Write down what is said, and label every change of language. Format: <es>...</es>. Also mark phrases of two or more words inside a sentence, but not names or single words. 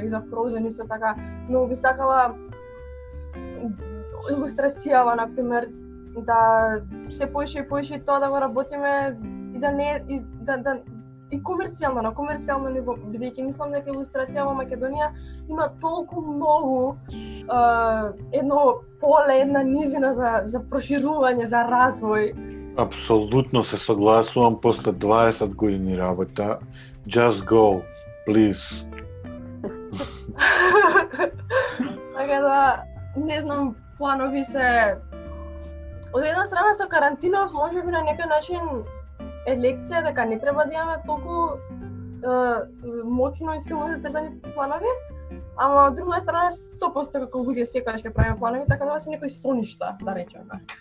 <mk>И за Frozen исто така, многу би сакала илустрацијава, например, да се поише и поише тоа да го работиме и да не и и комерцијално, на комерцијално ниво, бидејќи мислам дека илустрација во Македонија има толку многу едно поле, една низина за проширување, за развој. Апсолутно се согласувам после 20 години работа.</mk> <en>Just go, please.</en> <mk>Така да, не знам, планови се... Од една страна со карантинов, може би на некој начин е лекција дека не треба да имаме толку моќно и силно зацртани планови, ама од друга страна 100% како луѓе секогаш ќе правиме планови, така да се некои соништа, да речеме.</mk>